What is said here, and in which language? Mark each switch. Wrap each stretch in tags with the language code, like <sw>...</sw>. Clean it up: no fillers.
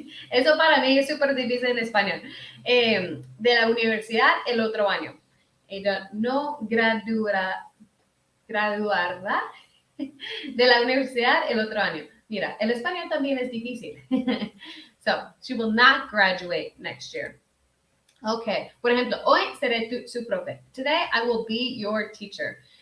<es>Eso para mí es súper difícil en español. De la universidad el otro año. Ella no graduará de la universidad el otro año. Mira, el español también es difícil.</es> <en>So, she will not graduate next year.</en> <es>Okay, por ejemplo, hoy seré su profe.</es> <en>Today I will be your teacher.</en>